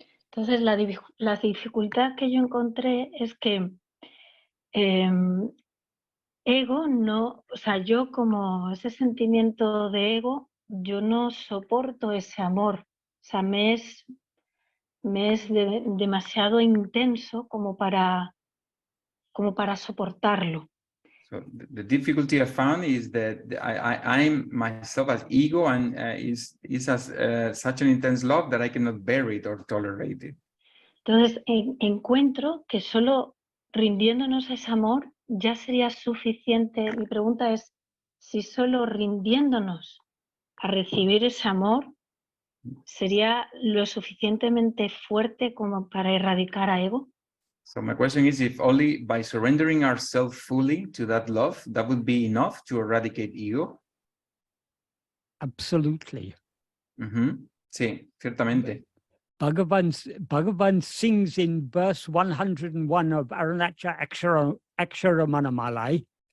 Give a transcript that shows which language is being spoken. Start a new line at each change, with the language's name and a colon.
Spanish: Entonces la dificultad que yo encontré es que ego no, o sea, yo como ese sentimiento de ego, yo no soporto ese amor, o sea, me es demasiado intenso como para soportarlo.
English: So the difficulty I found is that I'm myself as ego, and is as such an intense love that I cannot bear it or tolerate it.
Spanish: Entonces encuentro que solo rindiéndonos a ese amor ya sería suficiente. Mi pregunta es si solo rindiéndonos a recibir ese amor sería lo suficientemente fuerte como para erradicar a ego.
English: So my question is, if only by surrendering ourselves fully to that love, that would be enough to eradicate ego? Absolutely.
Spanish: Sí, ciertamente.
English: Bhagavan sings in verse 101 of Arunacha Aksharamanamala.